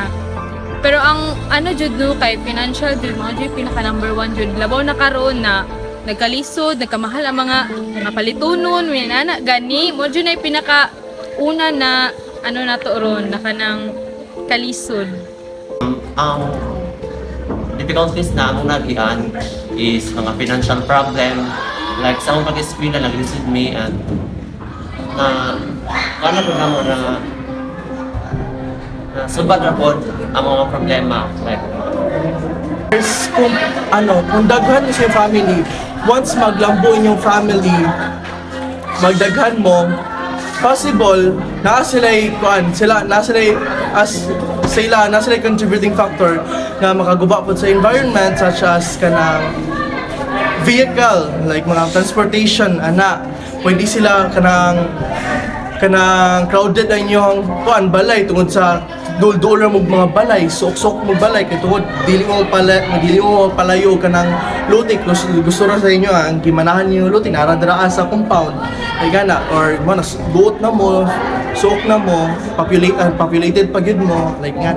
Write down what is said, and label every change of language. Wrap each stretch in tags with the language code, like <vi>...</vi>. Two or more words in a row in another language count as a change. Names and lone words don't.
<ceb>Pero ang, jud kay financial jud, mga jud pinaka number 1 jud, labaw na karon na, nagkalisod, nagkamahal ang mga palitunon, gani, mo jud na pinaka, una na, na to ron, na kanang kalisod. Difficulties na akong nagian is mga</ceb> <en>financial problem.</en> <ceb>Like sa akong pag-eskwela, nag-lisod me and kano po na mo na subad na po ang mga problema. Like, kung daghan mo sa family, once maglambo inyong family, magdaghan mo, possible na sila</ceb> <en>contributing factor</en> <ceb>na makaguba po sa</ceb> <en>environment such as</en> <ceb>kanang vehicle like mga transportation pwede sila kanang crowded ang inyong balay tungod sa dul-dul mo mga balay sok-sok mo balay kay tungod dili mo palayo kanang lutik gusto ra sa inyo ang gimanahan niyo lutik ara-dara sa compound ay gana or buot na mo suok na mo populated pa gyud mo like nga</ceb>